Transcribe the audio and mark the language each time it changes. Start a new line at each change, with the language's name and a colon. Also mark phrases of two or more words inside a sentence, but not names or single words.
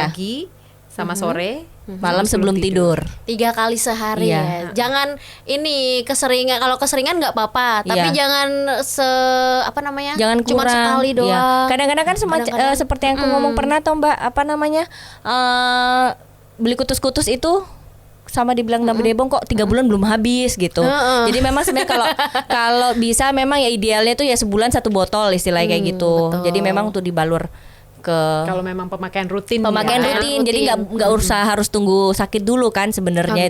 Indonesian: pagi sama sore, Malam sebelum tidur. 3 kali sehari Iya. ya. Jangan ini keseringan. Kalau keseringan nggak apa-apa, tapi Iya. jangan apa namanya? Jangan Cuma kurang. sekali doang. Iya. Kadang-kadang kan Kadang-kadang. seperti yang aku ngomong pernah toh Mbak, apa namanya? Beli kutus-kutus itu sama dibilang Nabi Debong kok 3 bulan belum habis gitu. Jadi memang sebenarnya kalau bisa memang ya idealnya tuh ya sebulan 1 botol istilahnya kayak gitu. betul. Jadi memang untuk dibalur ke kalau memang pemakaian rutin pemakaian ya. rutin. Jadi nggak usah harus tunggu sakit dulu kan sebenarnya